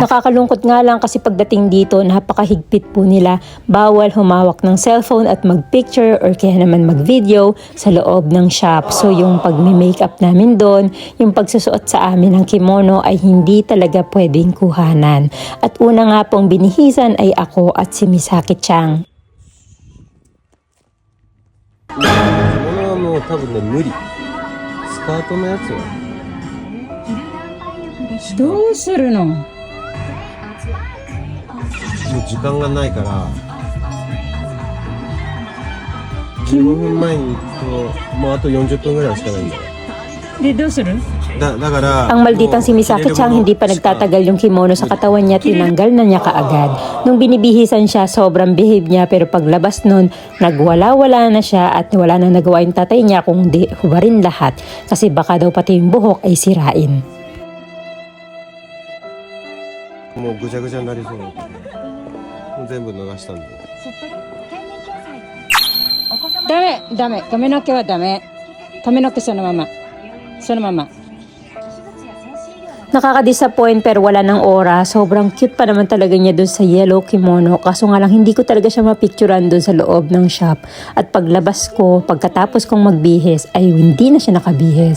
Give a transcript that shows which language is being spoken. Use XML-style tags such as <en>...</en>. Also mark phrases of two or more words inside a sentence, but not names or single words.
<tl>Nakakalungkot nga lang kasi pagdating dito, napakahigpit po nila. Bawal humawak ng cellphone at mag-picture or kaya naman mag-video sa loob ng shop. So yung pag-makeup namin doon, yung pagsusuot sa amin ng kimono ay hindi talaga pwedeng kuhanan. At una nga pong binihisan ay ako at si Misaki-chan.</tl> <ja>着物はもう多分ね無理。スカートのやつは。どうするの？もう時間がないから15分前に行くともうあと40分ぐらいしかないんだよ。で、どうする？だから</ja> <tl>Ang malditang si Misaki-chan hindi pa nagtatagal yung kimono sa katawan niya, tinanggal na niya kaagad. Nung binibihisan siya, sobrang behave niya, pero paglabas nun, nagwala-wala na siya at wala na nagawa yung tatay niya kung di hubarin lahat kasi baka daw pati yung buhok ay sirain.</tl> <ja>もうぐちゃぐちゃになりそうなのでもう全部脱がしたんで。ダメ、髪の毛はダメ。髪の毛そのまま。そのまま。</ja> <tl>Nakaka-disappoint pero wala ng oras. Sobrang cute pa naman talaga niya doon sa yellow kimono. Kaso nga lang hindi ko talaga siya mapicturean doon sa loob ng shop. At paglabas ko, pagkatapos kong magbihis, ay hindi na siya nakabihis.</tl>